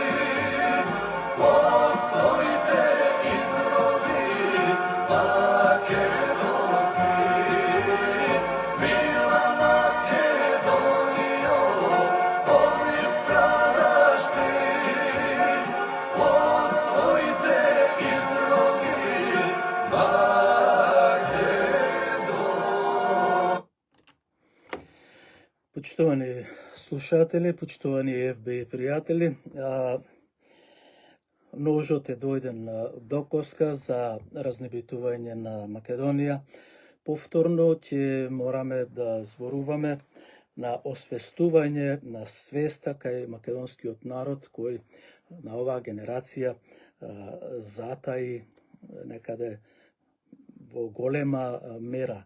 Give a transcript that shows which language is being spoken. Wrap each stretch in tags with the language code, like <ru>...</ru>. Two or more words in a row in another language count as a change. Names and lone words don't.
<mk>освојите изроди македонски мила Македонио одлив страдаш ти освојите изроди Македонски. Почитувани слушатели, почитувани FB пријатели, ножот е дојден до коска за разнебитување на Македонија. Повторно ќе мораме да зборуваме на освестување на свеста кај македонскиот народ кој на оваа генерација затаи некаде во голема мера.</mk>